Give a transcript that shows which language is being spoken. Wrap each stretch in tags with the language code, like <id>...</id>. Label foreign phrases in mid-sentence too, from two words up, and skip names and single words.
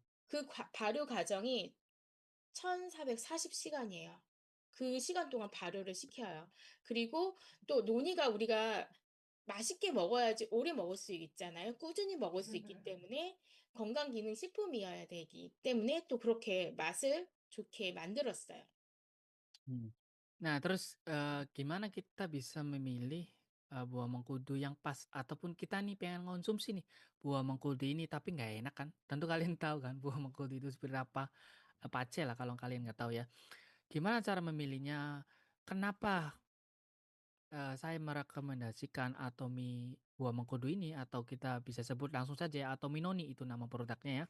<ko>그 발효 과정이 1440 시간이에요. 그 시간 동안 발효를 시켜요. 그리고 또 논이가 우리가 맛있게 먹어야지 오래 먹을 수 있잖아요. 꾸준히 먹을 수 있기 때문에 건강기능식품이어야 되기 때문에 또 그렇게 맛을 좋게 만들었어요. mhm.</ko> <id>Nah terus, gimana kita bisa memilih, buah mengkudu yang pas ataupun kita nih pengen konsumsi nih buah mengkudu ini tapi nggak enak kan? Tentu kalian tahu kan buah mengkudu itu seperti apa, pace lah kalau kalian nggak tahu ya. Gimana cara memilihnya? Kenapa, saya merekomendasikan Atomy buah mengkudu ini atau kita bisa sebut langsung saja ya Atomy Noni itu nama produknya ya.</id>